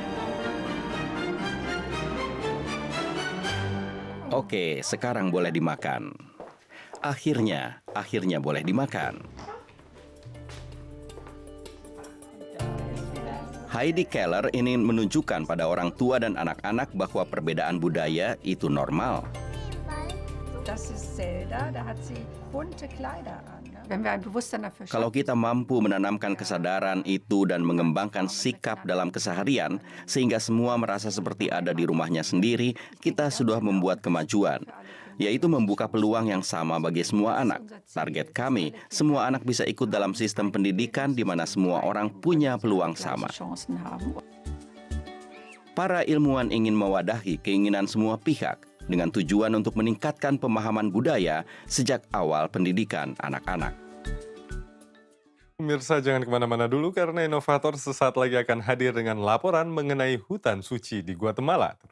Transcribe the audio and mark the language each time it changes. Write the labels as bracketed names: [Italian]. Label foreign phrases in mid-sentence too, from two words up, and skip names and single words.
[Indonesian] Oke, sekarang boleh dimakan. Akhirnya boleh dimakan. Heidi Keller ingin menunjukkan pada orang tua dan anak-anak bahwa perbedaan budaya itu normal. [German] Das ist Zelda, da hat sie bunte Kleider an. Wenn wir ein Bewusstsein dafür [Indonesian] Kalau kita mampu menanamkan kesadaran itu dan mengembangkan sikap dalam keseharian, sehingga semua merasa seperti ada di rumahnya sendiri, kita sudah membuat kemajuan, yaitu membuka peluang yang sama bagi semua anak. Target kami, semua anak bisa ikut dalam sistem pendidikan di mana semua orang punya peluang sama. [German] Chancen haben. [Indonesian] Para ilmuwan ingin mewadahi keinginan semua pihak dengan tujuan untuk meningkatkan pemahaman budaya sejak awal pendidikan anak-anak. Pemirsa jangan kemana-mana dulu karena inovator sesaat lagi akan hadir dengan laporan mengenai hutan suci di Guatemala.